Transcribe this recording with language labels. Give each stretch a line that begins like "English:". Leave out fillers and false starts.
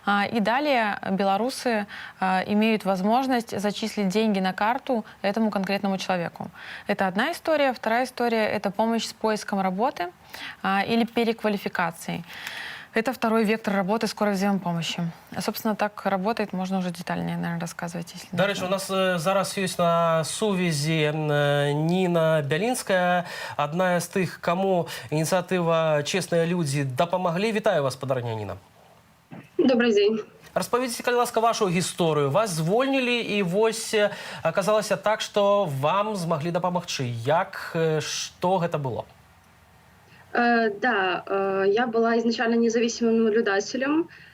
Russian: И далее белорусы имеют возможность зачислить деньги на карту этому конкретному человеку. Это одна история. Вторая история — это помощь с поиском работы или переквалификацией. Это второй вектор работы скорой взаимопомощи. Собственно, так работает, можно уже детальнее, наверное, рассказывать. Если
Belarusian: до речі, у нас зараз есть на сувязі Ніна Бялінская, одна з тих, кому ініціатива «Честные люди» дапамаглі. Вітаю вас, спадарня Ніна.
Russian: Добрый день.
Belarusian: Распавядзіце, калі ласка, вашу гісторыю. Вас звольнілі, і вось аказалася так, што вам змаглі дапамагчы. Як, што гэта было?
Russian: Да, я была изначально независимым наблюдателем.